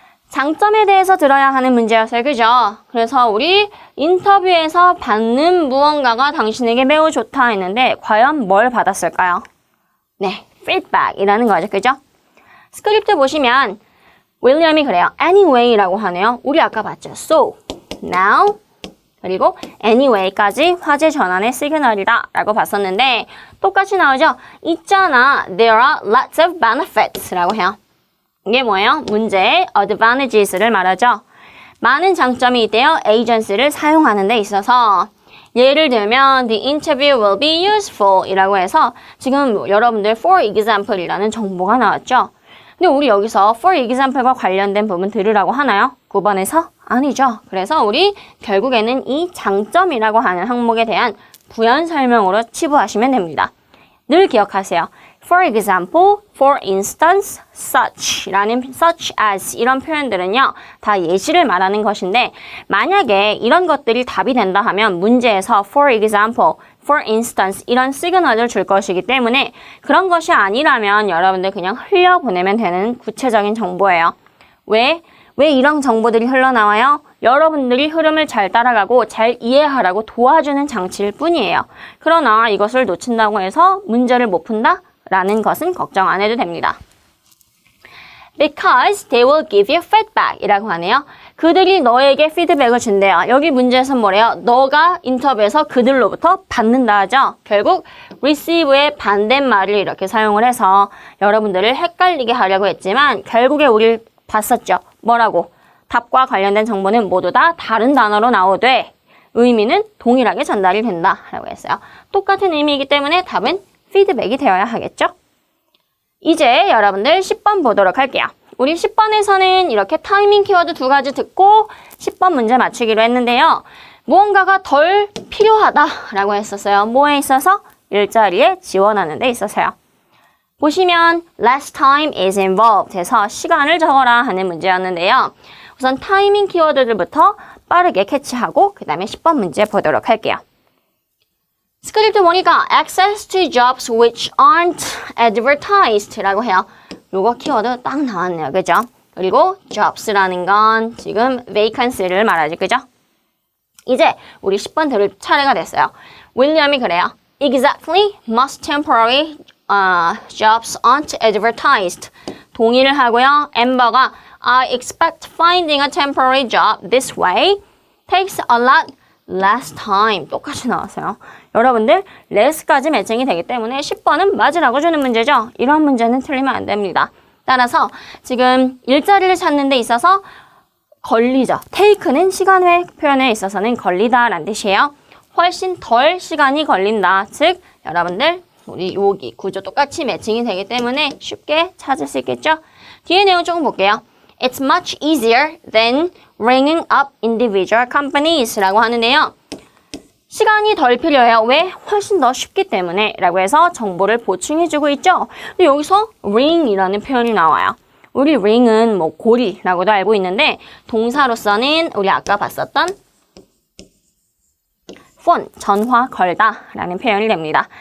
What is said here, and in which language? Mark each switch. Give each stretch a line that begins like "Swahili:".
Korean: 장점에 대해서 들어야 하는 문제였어요. 그죠? 그래서 우리 인터뷰에서 받는 무언가가 당신에게 매우 좋다 했는데 과연 뭘 받았을까요? 네, feedback이라는 거죠. 그죠? 스크립트 보시면 윌리엄이 그래요. anyway라고 하네요. 우리 아까 봤죠? so, now, 그리고 anyway까지 화제 전환의 시그널이다 라고 봤었는데 똑같이 나오죠? 있잖아,
English: there are lots of benefits
Korean: 라고 해요. 이게 뭐예요? 문제의 advantages를 말하죠. 많은 장점이 있대요. agency를 사용하는 데 있어서. 예를 들면
English: the interview will be useful
Korean: 이라고 해서 지금 여러분들 for example 이라는 정보가 나왔죠. 근데 우리 여기서 for example과 관련된 부분 들으라고 하나요? 9번에서? 아니죠. 그래서 우리 결국에는 이 장점이라고 하는 항목에 대한 부연 설명으로 치부하시면 됩니다. 늘 기억하세요.
English: For example, for instance, such라는 such as
Korean: 이런 표현들은요. 다 예시를 말하는 것인데 만약에 이런 것들이 답이 된다 하면 문제에서 for example, for instance 이런 시그널을 줄 것이기 때문에 그런 것이 아니라면 여러분들 그냥 흘려보내면 되는 구체적인 정보예요. 왜 이런 정보들이 흘러나와요? 여러분들이 흐름을 잘 따라가고 잘 이해하라고 도와주는 장치일 뿐이에요. 그러나 이것을 놓친다고 해서 문제를 못 푼다? 라는 것은 걱정 안 해도 됩니다.
English: Because they will give you feedback
Korean: 이라고 하네요. 그들이 너에게 피드백을 준대요. 여기 문제에서 뭐래요? 너가 인터뷰에서 그들로부터 받는다 하죠. 결국 receive의 반대말을 이렇게 사용을 해서 여러분들을 헷갈리게 하려고 했지만 결국에 우리 봤었죠. 뭐라고? 답과 관련된 정보는 모두 다 다른 단어로 나오되 의미는 동일하게 전달이 된다 라고 했어요. 똑같은 의미이기 때문에 답은 피드백이 되어야 하겠죠. 이제 여러분들 10번 보도록 할게요. 우리 10번에서는 이렇게 타이밍 키워드 2가지 듣고 10번 문제 맞추기로 했는데요. 무언가가 덜 필요하다라고 했었어요. 뭐에 있어서? 일자리에 지원하는 데 있어서요. 보시면
English: less time is involved
Korean: 해서 시간을 적어라 하는 문제였는데요. 우선 타이밍 키워드들부터 빠르게 캐치하고 그 다음에 10번 문제 보도록 할게요. 스크립트 보니까
English: access to jobs which aren't advertised
Korean: 라고 해요. 요거 키워드 딱 나왔네요. 그죠? 그리고 jobs라는 건 지금 vacancy를 말하지. 그죠? 이제 우리 10번 들을 차례가 됐어요. 윌리엄이 그래요.
English: Exactly, most temporary jobs aren't advertised.
Korean: 동의를 하고요.
English: 엠버가 I expect finding a temporary job this way takes a lot less time.
Korean: 똑같이 나왔어요. 여러분들 less까지 매칭이 되기 때문에 10번은 맞으라고 주는 문제죠. 이런 문제는 틀리면 안 됩니다. 따라서 지금 일자리를 찾는 데 있어서 걸리죠. take는 시간의 표현에 있어서는 걸리다라는 뜻이에요. 훨씬 덜 시간이 걸린다. 즉 여러분들 우리 여기 구조 똑같이 매칭이 되기 때문에 쉽게 찾을 수 있겠죠. 뒤에 내용 조금 볼게요.
English: It's much easier than ringing up individual companies
Korean: 라고 하는데요. 시간이 덜 필요해요. 왜? 훨씬 더 쉽기 때문에 라고 해서 정보를 보충해주고 있죠. 근데 여기서 ring이라는 표현이 나와요. 우리 ring은 뭐 고리라고도 알고 있는데 동사로서는 우리 아까 봤었던 phone, 전화 걸다 라는 표현이 됩니다.